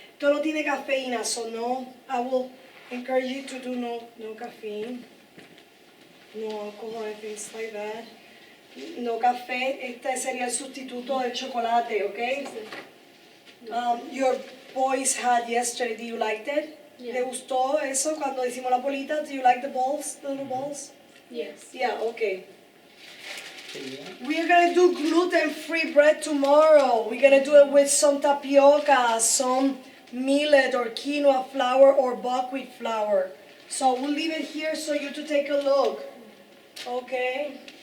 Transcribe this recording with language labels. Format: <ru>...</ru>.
<es>Esto no tiene cafeína,</es> <en>so no, I will encourage you to do no caffeine, no alcohol and things like that.</en> <es>No café, este sería el sustituto del chocolate, okay?</es> <en>Your boys had yesterday, do you like it? Yeah.</en> <es>¿Le gustó eso cuando hicimos la bolita?</es> <en>Do you like the balls, the little balls? Yes. Yeah, okay.</en> <es>Sí,</es> <en>We are gonna do gluten-free bread tomorrow. We're gonna do it with some tapioca, some millet or quinoa flour or buckwheat flour. So we'll leave it here so you to take a look. Okay.</en>